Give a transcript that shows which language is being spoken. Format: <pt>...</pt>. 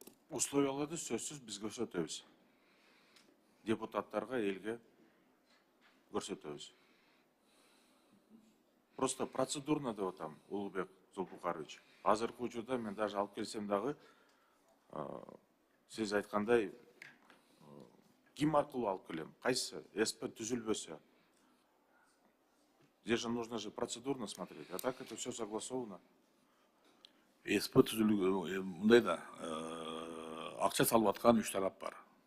<ky>Условияларды сөзсүз биз көрсөтөбүз. Депутаттарга, элге көрсөтөбүз. Просто процедурно деп атам, Улубек Зулпукарович. Азыркы учурда мен даже алып келсем дагы, сиз айткандай, ким аркылуу алып келем? Кайсы СП түзүлбөсө?</ky> <ru>Здесь же нужно же процедурно смотреть, а так это все согласовано.</ru> <ky>СП түзүлгөн мындай да, акча салып аткан 3 тарап бар.</ky>